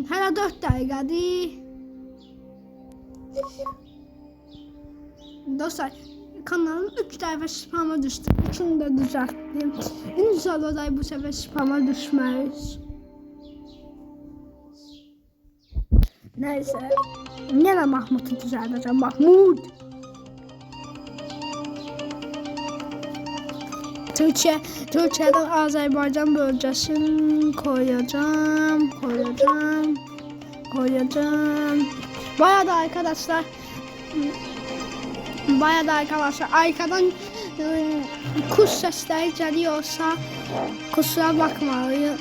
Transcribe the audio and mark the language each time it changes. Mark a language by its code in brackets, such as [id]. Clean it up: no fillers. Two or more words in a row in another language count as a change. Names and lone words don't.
[az] Hələ 4 dəqiqədir. Dostlar, kanalın 3 dəfə spama düşdü. 3-ünü də düzəltdim. İnşallah da bu səfər spama düşməyiz. [tr] Neyse. Yine Mahmut'u düzelteceğim. Mahmut. Türkiye'den Azerbaycan bölgesini koyacağım. Bayağı da arkadaşlar arkadan kuş sesleri geliyorsa kusura bakmayın.